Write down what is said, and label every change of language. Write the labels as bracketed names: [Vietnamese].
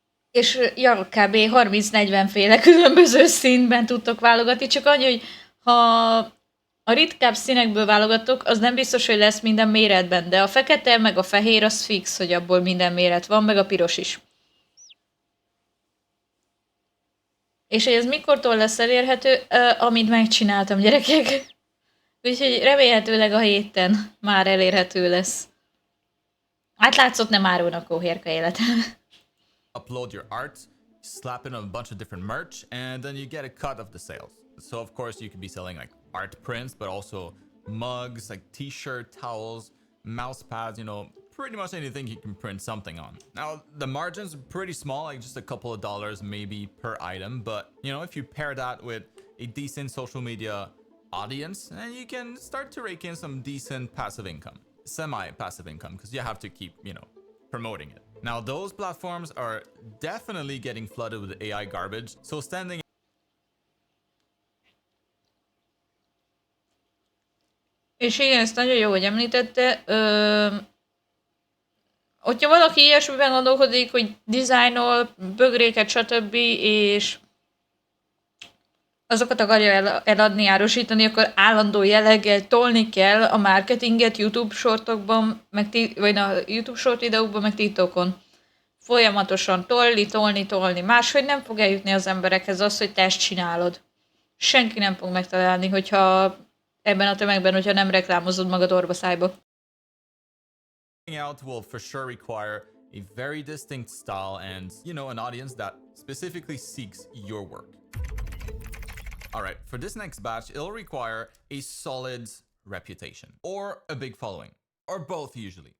[Hungarian] És kb. 30-40 féle különböző színben tudtok válogatni, csak annyi, hogy ha a ritkább színekből válogatok, az nem biztos, hogy lesz minden méretben, de a fekete meg a fehér az fix, hogy abból minden méret van, meg a piros is. És hogy ez mikortól lesz elérhető, amint megcsináltam, gyerekek. Úgyhogy remélhetőleg a héten már elérhető lesz. Hát látszott, nem árulnak hóhérka életem. [English] Upload your art, slap in a bunch of different merch, and then you get a cut of the sales. So of course you could be selling like art prints, but also mugs, like t-shirt, towels, mouse pads, pretty much anything you can print something on. Now, the margins are pretty small, like just a couple of dollars maybe per item, but if you pair that with a decent social media audience, then you can start to rake in some decent passive income, semi-passive income, because you have to keep, promoting it. Now, those platforms are definitely getting flooded with AI garbage, so standing [Hungarian] És igen, ezt nagyon jó, hogy említette. Hogyha valaki ilyesmiben gondolkodik, hogy dizájnol, bögréket, stb. És azokat akarja eladni, árusítani, akkor állandó jelleggel tolni kell a marketinget YouTube shortokban, vagy a YouTube short videókban, meg TikTokon. Folyamatosan tolni. Máshogy nem fog eljutni az emberekhez az, hogy te ezt csinálod. Senki nem fog megtalálni, hogyha ebben a tömegben, hogyha nem reklámozod magad orva szájba. [English] out will for sure require a very distinct style and, you know, an audience that specifically seeks your work. All right, for this next batch, it'll require a solid reputation or a big following, or both usually.